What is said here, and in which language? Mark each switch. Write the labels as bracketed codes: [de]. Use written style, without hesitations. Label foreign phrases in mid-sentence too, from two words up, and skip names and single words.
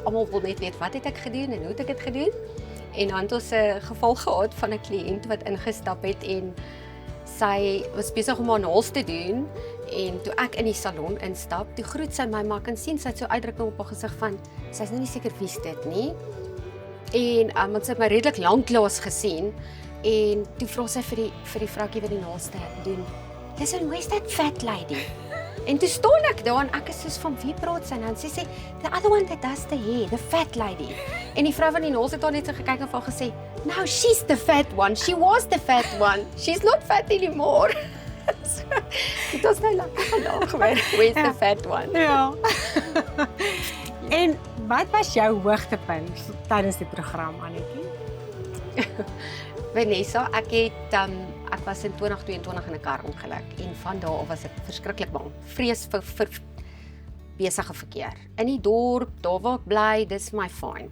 [af] Almal wil net weet wat het ek gedoen en hoe het ek dit gedoen. En dan het ons 'n geval gehad van 'n kliënt wat ingestap het en sy was besig om haar naels te doen en toe ek in die salon instap, toe groet sy my, maar ek kan sien sy het so uitdrukking op haar gesig van sy's nie seker wie's dit nie. En want sy het my redelik lanklaas gesien en toe vra sy vir die vroukie wat die naels doen, [en] "Listen, where's that fat lady?" [af] En toe staan ek daar en ek is soos van wie praat sy nou? En sy sê, [en] "The other one that does the hair, the fat lady." [af] En die vrou van die naels het haar net so gekyk en vir haar gesê, [en] "No, she's the fat one. She was the fat one. She's not fat anymore." So, [af] dit was nou lekker gelag, [en] where's the fat one? [af] Ja. En wat was jou hoogtepunt tydens die program, Annetjie? Vanessa, ek was in 2022 in 'n karongeluk en van daar af was ek verskriklik bang. Vrees vir besige verkeer. In die dorp, daar waar ek bly, dis my fine.